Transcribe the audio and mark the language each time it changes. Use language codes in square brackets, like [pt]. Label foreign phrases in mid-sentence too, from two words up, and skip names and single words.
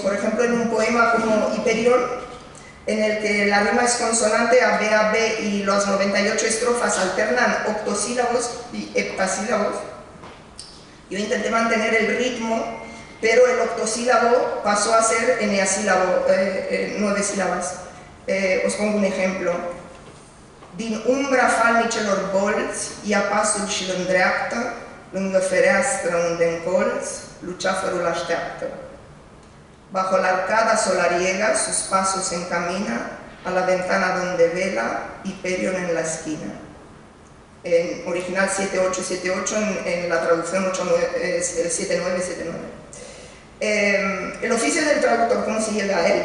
[es] Por ejemplo, en un poema como Hiperión, en el que la rima es consonante a B a B y las 98 estrofas alternan octosílabos y heptasílabos, yo intenté mantener el ritmo, pero el octosílabo pasó a ser eneasílabo, 9 sílabas. Os pongo un ejemplo. [ro] Din umbra falni celor bolți, ia pasul și îl îndreaptă, lângă fereastră unde în colț, luceafărul așteaptă. [es] Bajo la arcada solariega, sus pasos se encamina, a la ventana donde vela, Hiperión en la esquina. En original 7878, en la traducción 7979. El oficio del traductor, ¿cómo se llega a él?